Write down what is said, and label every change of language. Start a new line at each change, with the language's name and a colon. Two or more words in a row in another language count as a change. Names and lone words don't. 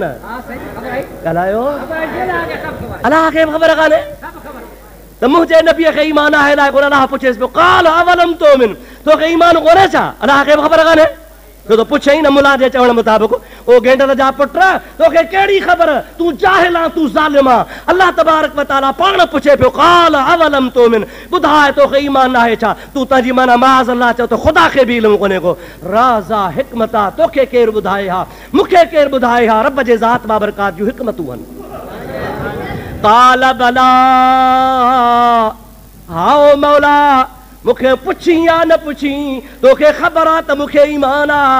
Sindhi: ॻाल्हायो, अलाह खे ख़बर कान्हे त मुंहिंजे नबीअ खे ईमान आहे अलाए कोन? अलाह पुछेसि पियो
Arabic: قال أولم تؤمن,
Sindhi: तोखे ईमान कोन्हे छा? अलाह खे ख़बर कान्हे? छो त पुछे ई न मुला जे चवण मुताबिक़, ओ गेंडर जा पुट तोखे कहिड़ी ख़बर, तूं जाहिल आ, तूं ज़ालिम आ। अल्लाह तबारक व तआला पाण पुछे पियो
Arabic: قال أولم تؤمن,
Sindhi: ॿुधाए तोखे ईमान आहे छा? तूं तंहिंजी माना माज़ अल्लाह चओ त ख़ुदा खे बि इल्मु कोन्हे को। राज़ा हिकमत आहे, तोखे केरु ॿुधाए हा, मूंखे केरु ॿुधाए हा? रब जे ज़ात बाबरकात जूं हिकमतूं आहिनि।
Arabic: قال بلى,
Sindhi: हाओ मौला मूंखे पुछी या न पुछी, तोखे ख़बर आहे त मूंखे ईमान आहे।